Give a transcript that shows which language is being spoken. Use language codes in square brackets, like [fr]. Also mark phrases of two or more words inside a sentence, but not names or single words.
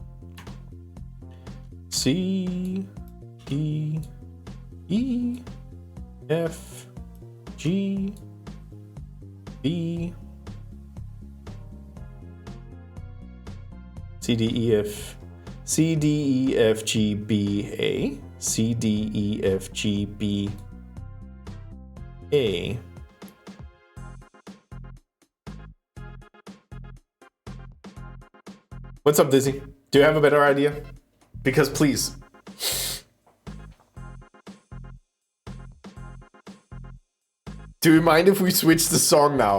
[en] C, D, E, F, G, B, C, D, E, F, C, D, E, F, G, B, A, C, D, E, F, G, B, A. What's up, Dizzy? Do you have a better idea? Because please. Do you mind if we switch the song now?